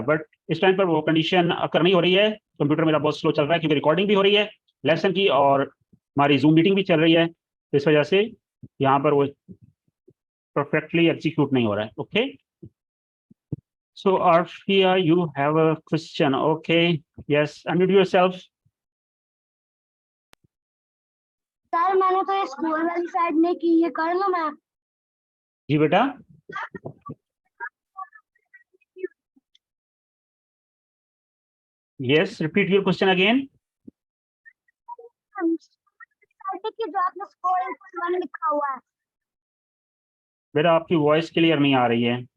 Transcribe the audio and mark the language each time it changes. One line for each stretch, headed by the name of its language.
Hindi: But इस time पर वो कंडीशन अकर नहीं हो रही है, कंप्यूटर मेरा बहुत स्लो चल रहा है क्योंकि रिकॉर्डिंग भी हो रही है लेसन की और हमारी जूम मीटिंग भी चल रही है, तो इस वजह से यहाँ पर वो परफेक्टली एग्जीक्यूट नहीं हो रहा है।
English: Okay, so Arfiya, you have a question? Okay, yes, unmute yourself.
Hindi: Sir मैंने तो ये स्कूल वाली साइड नहीं की, ये कर लो मैं? जी बेटा,
English: yes, repeat your question again.
Hindi: कि जो आपने स्कोर 1 लिखा हुआ है। बेटा आपकी वॉइस क्लियर नहीं आ रही है।